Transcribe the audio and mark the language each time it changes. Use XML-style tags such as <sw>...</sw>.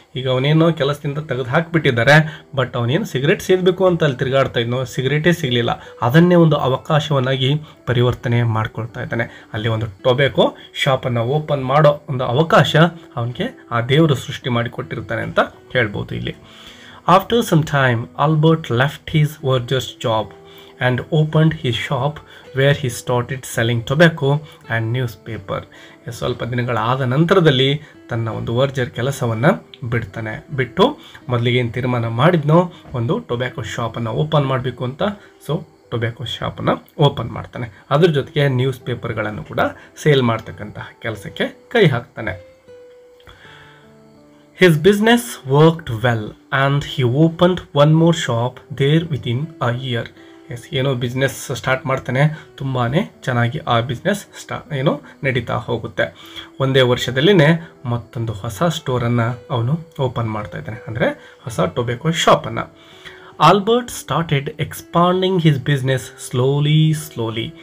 <kn>ಈಗ ಅವನೇನೋ ಕೆಲಸದಿಂದ ತೆಗೆದು ಹಾಕಿಬಿಟ್ಟಿದ್ದಾರೆ, ಬಟ್ ಅವನೇನು ಸಿಗರೇಟ್ ಸೇದಬೇಕು ಅಂತ ಅಲ್ಲಿ ತಿರುಗಾಡ್ತಾ ಇದ್ನೋ, ಸಿಗರೇಟೇ ಸಿಗಲಿಲ್ಲ. ಅದನ್ನೇ ಒಂದು ಅವಕಾಶವನ್ನಾಗಿ ಪರಿವರ್ತನೆ ಮಾಡ್ಕೊಳ್ತಾ ಇದ್ದಾನೆ. ಅಲ್ಲಿ ಒಂದು ಟೊಬ್ಯಾಕೋ ಶಾಪನ್ನು ಓಪನ್ ಮಾಡೋ ಒಂದು ಅವಕಾಶ ಅವನಿಗೆ ಆ ದೇವರು ಸೃಷ್ಟಿ ಮಾಡಿಕೊಟ್ಟಿರ್ತಾನೆ ಅಂತ ಹೇಳ್ಬೋದು ಇಲ್ಲಿ.</kn> <en>After some time Albert left his verger's job and opened his shop where he started selling tobacco and newspaper.</en> <kn>ಸ್ವಲ್ಪ ದಿನಗಳಾದ ನಂತರದಲ್ಲಿ ತನ್ನ ಒಂದು ವರ್ಜರ್ ಕೆಲಸವನ್ನು ಬಿಟ್ಟು ಮೊದಲಿಗೆ ಏನು ತೀರ್ಮಾನ ಮಾಡಿದ್ನೋ ಒಂದು ಟೊಬ್ಯಾಕೋ ಶಾಪನ್ನು ಓಪನ್ ಮಾಡಬೇಕು ಅಂತ. ಸೊ ಟೊಬ್ಯಾಕೋ ಶಾಪನ್ನು ಓಪನ್ ಮಾಡ್ತಾನೆ. ಅದ್ರ ಜೊತೆಗೆ ನ್ಯೂಸ್ ಪೇಪರ್ಗಳನ್ನು ಕೂಡ ಸೇಲ್ ಮಾಡ್ತಕ್ಕಂತಹ ಕೆಲಸಕ್ಕೆ ಕೈ ಹಾಕ್ತಾನೆ.</kn> <en>His business worked well and he opened one more shop there within a year.</en> <kn>S, ಏನೋ ಬಿಸ್ನೆಸ್ ಸ್ಟಾರ್ಟ್ ಮಾಡ್ತಾನೆ, ತುಂಬಾ ಚೆನ್ನಾಗಿ ಆ ಬಿಸ್ನೆಸ್ ನಡೀತಾ ಹೋಗುತ್ತೆ. ಒಂದೇ ವರ್ಷದಲ್ಲಿನೇ ಮತ್ತೊಂದು ಹೊಸ ಸ್ಟೋರನ್ನು ಅವನು ಓಪನ್ ಮಾಡ್ತಾ ಇದ್ದಾನೆ, ಅಂದರೆ ಹೊಸ tobacco ಶಾಪನ್ನು.</kn> <en>Albert started expanding his business slowly.</en>